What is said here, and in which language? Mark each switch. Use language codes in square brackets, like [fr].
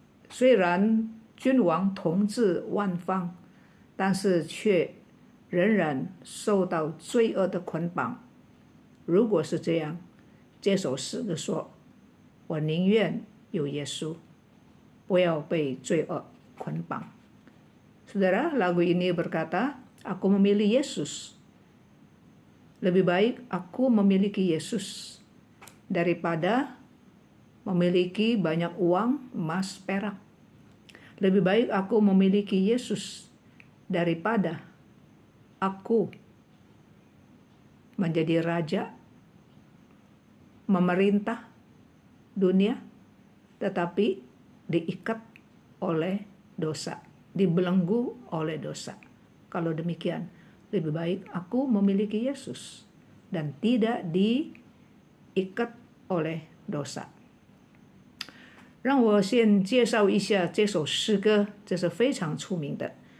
[zh] 虽然君王统治万方，但是却仍然受到罪恶的捆绑。如果是这样，这首诗歌说：我宁愿有耶稣，不要被罪恶捆绑。” [id] Saudara, lagu ini berkata, aku memilih Yesus. Lebih baik aku memiliki Yesus daripada memiliki banyak uang, emas, perak. Lebih baik aku memiliki Yesus daripada aku menjadi raja, memerintah dunia, tetapi diikat oleh dosa, dibelenggu oleh dosa. Kalau demikian, lebih baik aku memiliki Yesus dan tidak diikat oleh dosa. [zh] 让我先介绍一下这首诗歌，这是非常出名的。